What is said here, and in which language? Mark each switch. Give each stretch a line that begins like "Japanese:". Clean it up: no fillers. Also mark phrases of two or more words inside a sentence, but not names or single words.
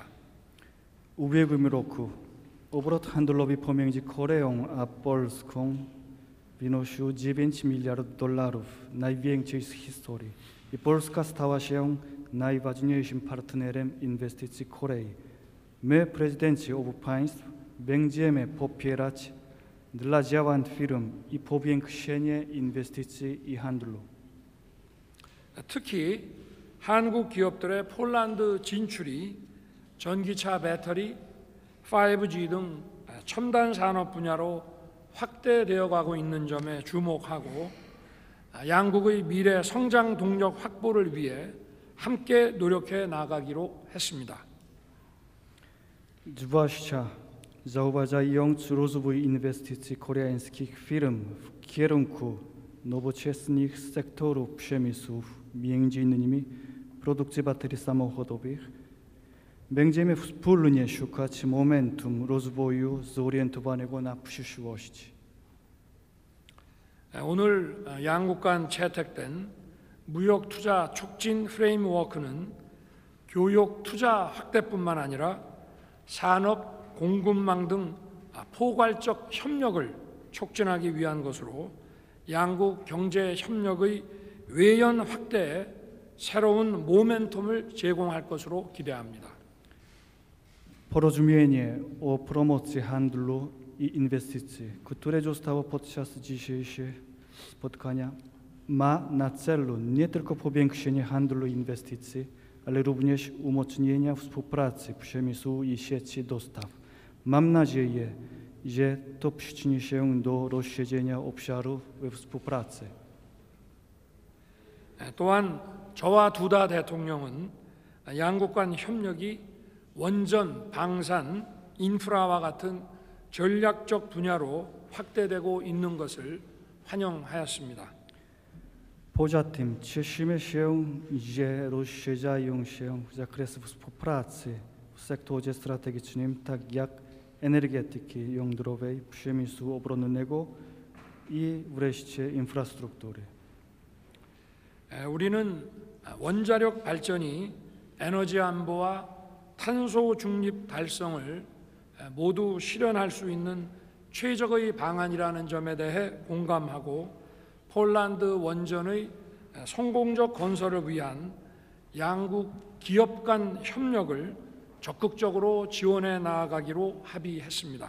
Polish: Ubiegłym roku obrót handlowy pomiędzy Koreą a Polską wynosił 9 miliardów dolarów, najwięcej z historii. I Polska stała się najważniejszym partnerem inwestycji Korei. My, prezydenci obu państw, będziemy popierać dla działań firm i powiększenie inwestycji i handlu.
Korean: 특히 한국 기업들의 폴란드 진출이 전기차 배터리, 5G 등 첨단 산업 분야로 확대되어 가고 있는 점에 주목하고 양국의 mi래 성장 동력 확보를 위해 함께 노력해 나가기로 했습니다.
Polish: Zwłaszcza zauważając rozwój inwestycji koreańskich firm w kierunku nowoczesnych sektorów przemysłów, między innymi produkcji baterii samochodowych, Będziemy wspólnie szukać momentum rozwoju zorientowanego na przyszłość.
Korean: 오늘 양국 간 채택된 무역 투자 촉진 프레임워크는 교육 투자 확대뿐만 아니라 산업, 공급망 등 포괄적 협력을 촉진하기 위한 것으로 양국 경제 협력의 외연 확대에 새로운 모멘텀을 제공할 것으로 기대합니다.
Polish: Porozumienie o promocji handlu i inwestycji, które zostało podczas dzisiejszego spotkania, ma na celu nie tylko powiększenie handlu i inwestycji, ale również umocnienia współpracy przemysłu i sieci dostaw. Mam nadzieję, że to przyczyni się do rozszerzenia obszarów współpracy.
Korean: 또한 저와 두다 대통령은 양국 간 협력이 원전, 방산, 인프라와 같은 전략적 분야로 확대되고 있는 것을 환영하였습니다.
Polish: Poza tym cieszymy się, że rozszerzają się zakresy współpracy w sektorze strategicznym, tak jak energetyki jądrowej, przemysłu obronnego i wreszcie infrastruktury.
Korean: 우리는 원자력 발전이 에너지 안보와 탄소 중립 달성을 모두 실현할 수 있는 최적의 방안이라는 점에 대해 공감하고 폴란드 원전의 성공적 건설을 위한 양국 기업 간 협력을 적극적으로 지원해 나아가기로 합의했습니다.